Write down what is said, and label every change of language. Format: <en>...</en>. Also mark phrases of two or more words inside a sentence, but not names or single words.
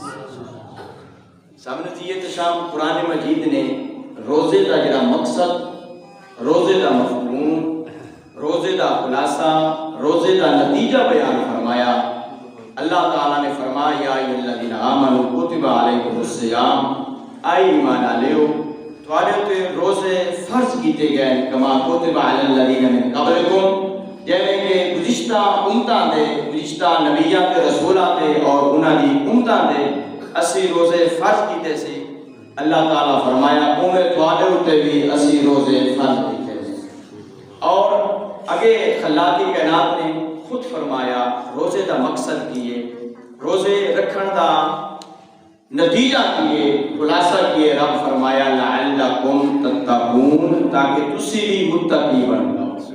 <pa>سامنے دیئے شام قرآن مجید نے روزے دا جڑا مقصد روزے دا مفہوم روزے دا خلاصہ روزے دا نتیجہ بیان فرمایا۔ اللہ تعالیٰ نے فرمایا</pa> <ar>یا ایھا الذین آمنوا کتب علیکم الصیام</ar> <pa>اے ایمان والو تواڈے تے روزے فرض کیتے گئے</pa> <ar>کما کتب علی الذین من قبلکم</ar> <pa>جیسے کہ گزشتہ امتاں دے گزشتہ نبیاں تے رسولاں تے اور انہاں دی امتاں دے اسی روزے فرض کیتے سی۔ اللہ تعالیٰ فرمایا اوے تواڈے تے بھی اسی روزے فرض کیتے سی۔ اور اگے خلاقی کائنات نے خود فرمایا روزے دا مقصد کیے روزے رکھن دا نتیجہ کیے خلاصہ کیے رب فرمایا</pa> <ar>لعلکم تتقون</ar> <pa>تاکہ تسی بھی متقی بن جاؤ۔</pa>